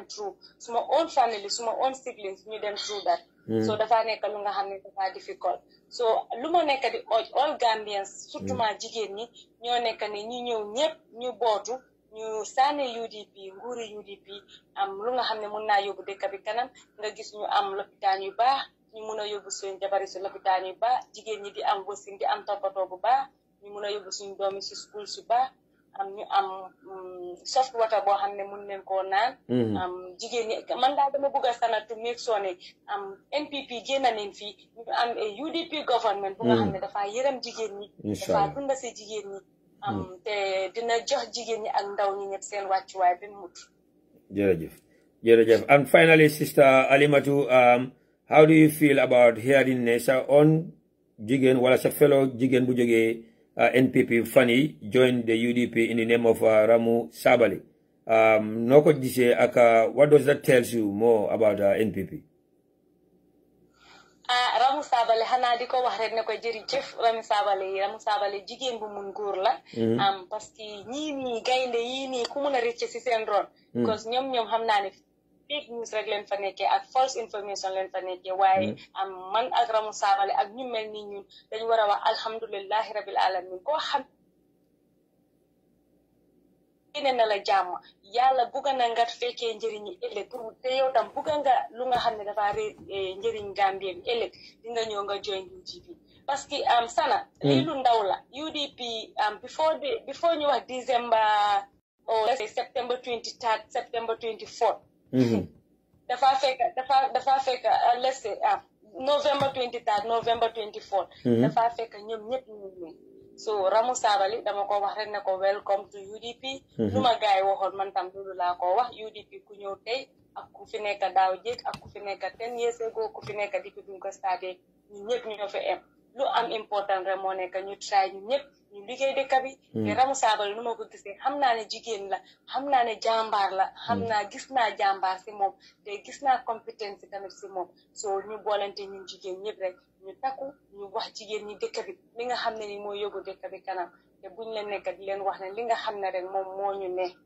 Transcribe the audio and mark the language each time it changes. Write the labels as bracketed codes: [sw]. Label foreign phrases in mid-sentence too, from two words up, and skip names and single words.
[wo] through suma [en] own family [wo] suma [en] own siblings [wo] ñu dem [en] through that so [wo] dafa nekk lu nga xam ne dafa difficult so lu ma nekk di [en] all Gambians [wo] surtout ma jigéen ñi ñoo nekk ne ñi ñëw ñëpp ñu bootu ñu sànni UDP nguuri UDP lu nga xam ne mun naa yóbbu dëkk bi kanam nga gis ñu am lopitaan yu baax ñu mun a yóbbu suñu jabari si lopitaan yu baax jigéen ñi di am wasin di am toppatoo bu baax ñu mun a yóbbu suñu doomi si school su baax ñu am [en] soft water [wo] boo xam ne mun leen koo naan jigéen ñi man daal dama bëgg a sana [en] to make sure [wo] ne NPP génn nañ fii ñu am [en] UDP government [wo] bu nga xam ne dafa yërëm jigéen ñi dafa dunda si jigéen ñi te dina jox jigéen ñi ak ndaw ñi ñëpp seen wàccuwaay bi mut [en] jërëjëf and finally sister Alimatu how do you feel about hearing [wo] ne sa [en] own [wo] jigéen wala sa [en] fellow [wo] jigéen bu jógee NPP fan yi [en] join the UDP in the name of Ramu Sabally [wo] noo ko gisee ak [en] what does that tell you more about NPP? [wo] Ramu Sabally xanaa di ko wax rek ne ko jërëjëf Ramu Sabally jigéen bu mun góor la [fr] parce que [wo] ñii nii gaynde yii nii ku mun a rëcc si seen ron because ñoom xam naa ne [en] fake news [wo] rek leen fa nekkee ak [en] false information [wo] leen fa nekkee waaye man ak Ramu Sabally ak ñu mel ni ñun dañu war a wax [ar] alhamdulillahi rabbil alamin [wo] koo xam ne na la jàmm yàlla bugga na nga fekkee njëriñi ëllëg pour te yow tam bugga nga lu nga xam ne dafa njëriñ Gambie bi ëllëg di nga ñëw nga join UDP [fr] parce que [wo] sana lii lu ndaw la UDP before ñu wax [en] December or let's say September 23rd September 24th [wo] dafa fekk [en] let's say November 23rd November 24th [wo] dafa fekk ñoom ñëpp ñu so Ramu Sabally dama ko wax rek ne ko [en] welcome to UDP [wo] lu ma gaay waxoon man tam loolu laa ko wax UDP ku ñëw tey ak ku fi nekk daaw jéeg ak ku fi nekk [en] 10 years ago [wo] ku fi nekk depuis buñ ko starté ñu ñëpp ñoo fi am lu am important rek moo nekk ñu try ñu ñëpp ñu liggéey dëkk bi te Ramu Sabally nu ma ko gisee xam naa ne jigéen la xam naa ne jàmbaar la gis naa jàmbaar si moom te gis naa compétence tamit si moom so ñu boolante ñun jigéen ñëpp rek ñu takku ñu wax jigéen ñi dëkk bi li nga xam ne ni moo yóbbu dëkk bi kanam te buñ leen nekk di leen wax ne li nga xam ne rek moom moo ñu ne